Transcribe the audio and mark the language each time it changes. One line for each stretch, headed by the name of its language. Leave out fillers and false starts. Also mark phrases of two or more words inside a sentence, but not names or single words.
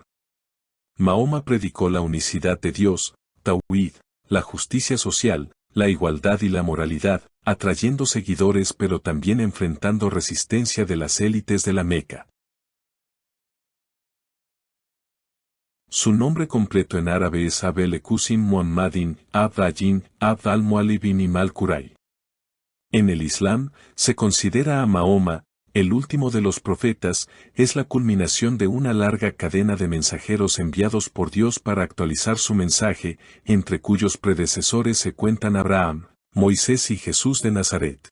Spanish: Mahoma predicó la unicidad de Dios, Tawhid, la justicia social, la igualdad y la moralidad, atrayendo seguidores pero también enfrentando resistencia de las élites de la Meca. Su nombre completo en árabe es Abel Qasim Muhammadin Abd al-Jin Abd al-Muallib ibn al-Quray. En el Islam, se considera a Mahoma, el último de los profetas, es la culminación de una larga cadena de mensajeros enviados por Dios para actualizar su mensaje, entre cuyos predecesores se cuentan Abraham, Moisés y Jesús de Nazaret.